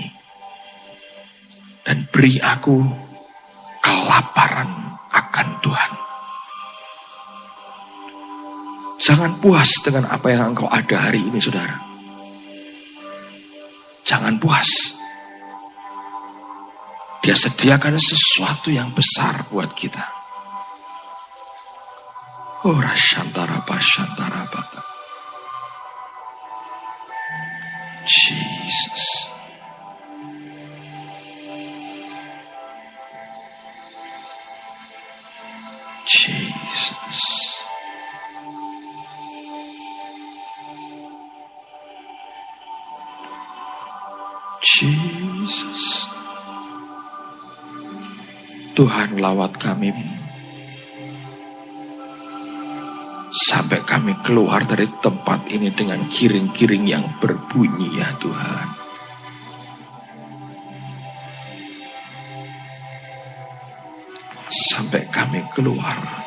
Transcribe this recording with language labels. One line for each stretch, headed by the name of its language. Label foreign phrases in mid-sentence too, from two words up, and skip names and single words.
Indonesian: Dan beri aku kelaparan akan Tuhan. Jangan puas dengan apa yang engkau ada hari ini, saudara. Jangan puas. Dia sediakan sesuatu yang besar buat kita. Ora shantara bashantara bata. Jesus. Jesus. Jesus. Tuhan, lawat kami sampai kami keluar dari tempat ini dengan giring-giring yang berbunyi, ya Tuhan. Sampai kami keluar.